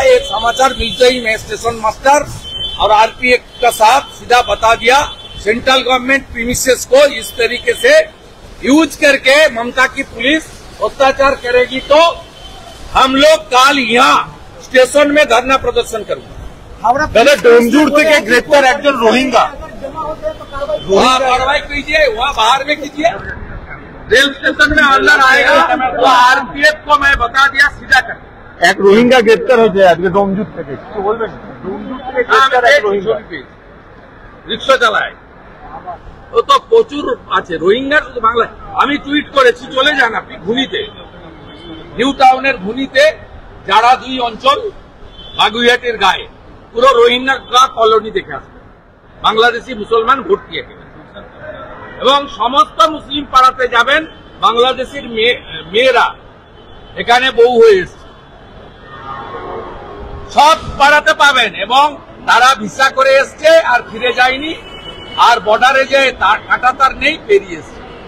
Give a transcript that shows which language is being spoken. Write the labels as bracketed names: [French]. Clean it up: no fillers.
[Hindi] एक समाचार मिलते ही मैं स्टेशन मास्टर और आरपीएफ का साथ सीधा बता दिया, सेंट्रल गवर्नमेंट प्रीमिसेस को इस तरीके से यूज करके ममता की पुलिस अत्याचार करेगी तो हम लोग कल यहाँ स्टेशन में धरना प्रदर्शन करेंगे। [Bangla] दादा डोमजूड़ থেকে গ্রেপ্তার একজন রোহিঙ্গা, [Hindi] वहाँ कार्रवाई कीजिए, वहाँ बाहर में कीजिए, रेल स्टेशन में अंदर आएगा तो आरपीएफ को मैं बता दिया सीधा कर। [Bangla] এক রোহিঙ্গা গ্রেপ্তার হয়েছে আজকে ডোমজুড় থেকে, কিছু বলবেন? ডোমজুড় থেকে গ্রেপ্তার এক রোহিঙ্গা, রিক্সা চালায়, ও তো প্রচুর আছে রোহিঙ্গার বাংলায়। আমি টুইট করেছি, চলে যান আপনি ঘুনিতে, নিউ টাউনের ঘুনিতে যারা 2 অঞ্চল বাগুইহাটের গায়ে পুরো রোহিঙ্গা কলোনি দেখে আসবে, বাংলাদেশি মুসলমান ভোট দিয়ে এবং সমস্ত মুসলিম পাড়াতে যাবেন, বাংলাদেশের মেয়েরা এখানে বউ হয়ে এসছে, সব পাড়াতে পাবেন, এবং তারা ভিসা করে এসছে আর ফিরে যায়নি, আর বর্ডারে যে কাটা তার নেই, পেরিয়ে এসছে।